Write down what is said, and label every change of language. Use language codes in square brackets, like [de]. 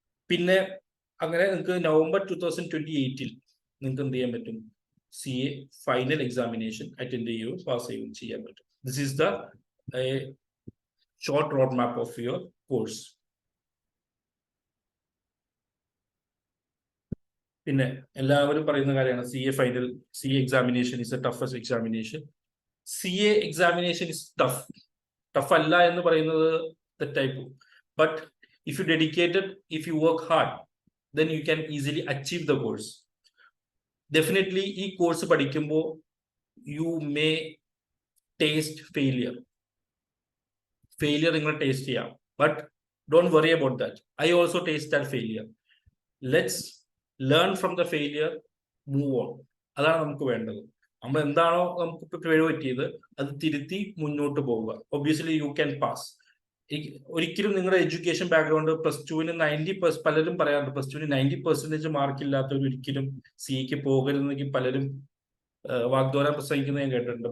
[ml] പിന്നെ അങ്ങനെ നിങ്ങൾക്ക് നവംബർ 2028 നിങ്ങൾക്ക് എന്ത് ചെയ്യാൻ പറ്റും, CA ഫൈനൽ എക്സാമിനേഷൻ അറ്റൻഡ് ചെയ്യുകയോ പാസ് ചെയ്യുകയും ചെയ്യാൻ പറ്റും. [en] This is the short road map of your course. [ml] പിന്നെ എല്ലാവരും പറയുന്ന കാര്യമാണ് [en] CA examination is a toughest examination. CA examination is tough. [ml] Tough alla ennu parayunnathu തെറ്റായി പോകും. [en] But if you dedicated, if you work hard, then you can easily achieve the course. Definitely [ml] ഈ course പഠിക്കുമ്പോൾ [en] you may taste failure. [ml] Failure നിങ്ങൾ taste ചെയ്യാം. [en] But don't worry about that. I also taste that failure. Let's learn from the failure, move on. [ml] അതാണ് നമുക്ക് വേണ്ടത്. നമ്മൾ എന്താണോ നമുക്ക് പിഴവ് പറ്റിയത് അത് തിരുത്തി മുന്നോട്ട് പോവുക. [en] Obviously you can pass. [ml] ഒരിക്കലും നിങ്ങളുടെ എഡ്യൂക്കേഷൻ ബാക്ക്ഗ്രൗണ്ട് +2 90%, പലരും പറയാറുണ്ട് +2 90% മാർക്ക് ഇല്ലാത്തവർ ഒരിക്കലും സിക്ക് പോകരുതെന്നെങ്കിൽ പലരും വാഗ്ദാനം പ്രസംഗിക്കുന്നത് ഞാൻ കേട്ടിട്ടുണ്ട്.